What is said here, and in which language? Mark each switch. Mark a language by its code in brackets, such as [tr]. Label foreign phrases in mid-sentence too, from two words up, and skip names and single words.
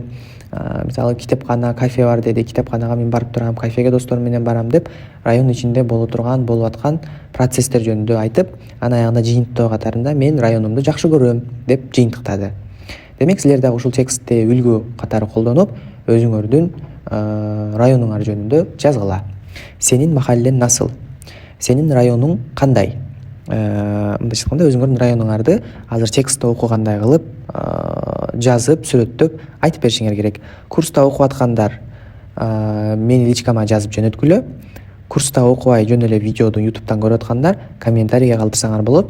[ky] Мисалы китепкана, кафе бар деди. Китепканага мен барып турам, кафеге досторум менен барам деп район ичинде болуп аткан процесстер жөнүндө айтып, анан аягында жыйынтоо катарында мен районумду жакшы көрөм деп жыйынтыктады. Демек силер дагы ушул текстти үлгү катары колдонуп, өзүңөрдүн районуңар жөнүндө жазгыла. [tr] Senin mahallen nasıl? [ky] Сенин районуң кандай? Мындайча айтканда өзүңөрдүн районуңарды азыр текстте окугандай кылып жазып, сүрөттөп айтып беришиңер керек. Курста окуп аткандар мени личкама жазып жөнөткүлө. Курста окубай жөн эле видеоду YouTube'дан көрүп аткандар комментарийге калтырсаңар болот.